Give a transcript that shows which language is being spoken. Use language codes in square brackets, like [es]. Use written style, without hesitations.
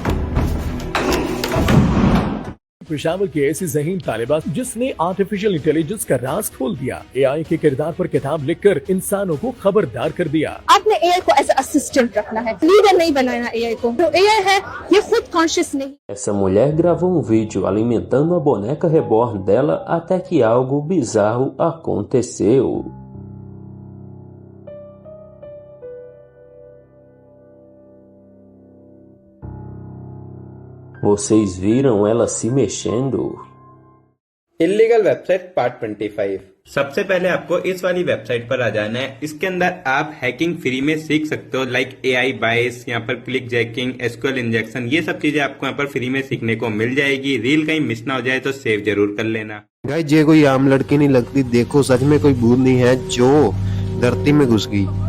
[hi] पेशावर की ऐसी ज़हीन तालिबा जिसने आर्टिफिशियल इंटेलिजेंस का राज खोल दिया, एआई के किरदार पर किताब लिखकर इंसानों को खबरदार कर दिया। आपने एआई को एज असिस्टेंट रखना है, लीडर नहीं बनाना एआई को। जो एआई है ये खुद कॉन्शियस नहीं। [pt] Essa mulher gravou um vídeo alimentando a boneca reborn dela até que algo bizarro aconteceu. Vocês viram ela se mexendo? [hi] Illegal website part 25। सबसे पहले आपको इस वाली वेबसाइट पर आ जाना है। इसके अंदर आप हैकिंग फ्री में सीख सकते हो, लाइक एआई बायस, यहाँ पर क्लिक जैकिंग, एसक्यूएल इंजेक्शन, ये सब चीजें आपको यहाँ पर फ्री में सीखने को मिल जाएगी। रील कहीं मिस ना हो जाए तो सेव जरूर कर लेना। गाइस ये कोई आम लड़की नहीं लगती, देखो सच में कोई भूत नहीं है जो धरती में घुस गई।